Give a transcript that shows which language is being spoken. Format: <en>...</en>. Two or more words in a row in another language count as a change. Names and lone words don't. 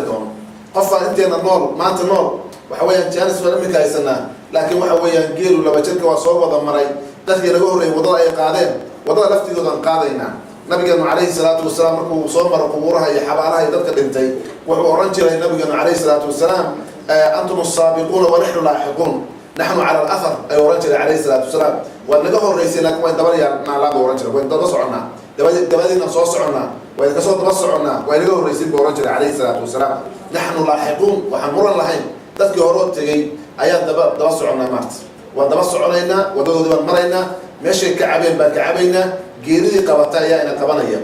<so>doono qofaan inteena nool maanta nool waxa weeyaan jaanis waa iminka haysanaa laakiin waxa weeyaan geelu laba jirka waa soo wada maray dadkii naga horreeyay wadada ay qaadeen wadada laftigoodan qaadaynaa nabigeenu</so> <ar>عليه الصلاة والسلام</ar> <so>markuu soo maro qubuuraha iyo xabaalaha iyo dadka dhintay wuxuu oran jiray nabigeenu</so> <ar>عليه الصلاة والسلام أنتم السابقون ونحن اللاحقون نحن على الأثر</ar> <so>ay oran jiray</so> <ar>عليه الصلاة والسلام</ar> <so>waa naga horreysay laakiin waa daba yaarnaa laga oran jiray waa daba soconnaa dabadiina soo soconnaa waa ka soo daba soconnaa waa naga horreysay buu oran jiray</so> <ar>عليه الصلاة والسلام نحن اللاحقون</ar> <so>waxaan muran lahayn dadkii hore tegay ayaan daba soconnaa maarta waan daba soconaynaa wadadoodii baan maraynaa meeshay ka cabeen baan ka cabaynaa geeridii qabata ayaa ina qabanaya</so>